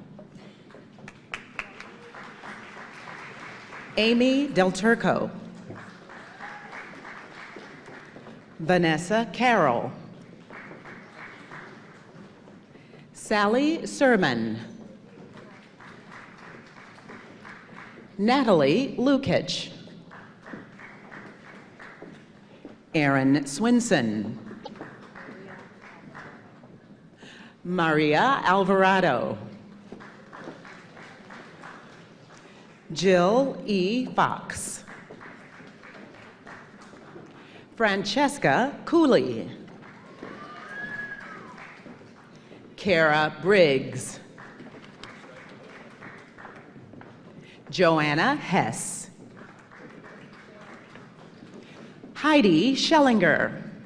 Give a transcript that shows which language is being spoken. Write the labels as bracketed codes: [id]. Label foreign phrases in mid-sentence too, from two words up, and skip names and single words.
[en] Amy Del Turco. Vanessa Carroll. Sally Sermon. Natalie Lukic. Aaron Swinson. Maria Alvarado. Jill E. Fox. Francesca Cooley. Kara Briggs. Joanna Hess. Heidi Schellinger.